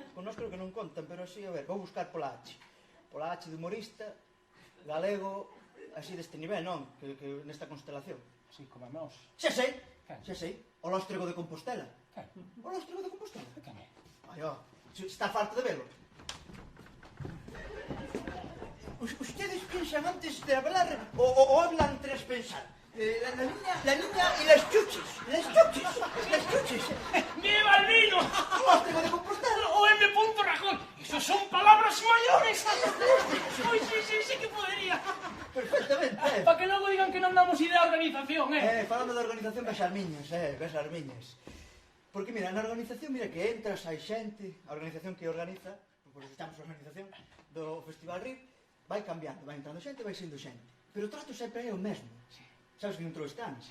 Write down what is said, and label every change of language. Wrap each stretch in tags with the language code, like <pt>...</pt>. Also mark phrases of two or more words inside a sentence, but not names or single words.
<gl>Con nós creo que non contan, pero así, a ver, vou buscar pola H. Pola H de humorista, galego, así deste nivel, non? Que nesta constelación. Así como a nós. Xa sei. O Lóstrego de Compostela. O Lóstrego de Compostela. Ai, está farto de velo.</gl> <es>Ustedes piensan antes de hablar o hablan tras pensar. La niña y las chuches. Las chuches. ¡Viva el vino!</es> <gl>O Lóstrego de Compostela. O M. Rajoy.</gl> <es>Eso son palabras mayores. Ay, sí que podría. Perfectamente.</es> <gl>Para que logo digan que non damos idea de organización, Falando de organización, ves as miñas. Porque, mira, na organización, mira que entras, hai xente, a organización que organiza, por eso estamos a organización do Festival RIR, vai cambiando, vai entrando xente, vai sendo xente. Pero o trato sempre é o mesmo. Sabes que entrou este ano?</gl>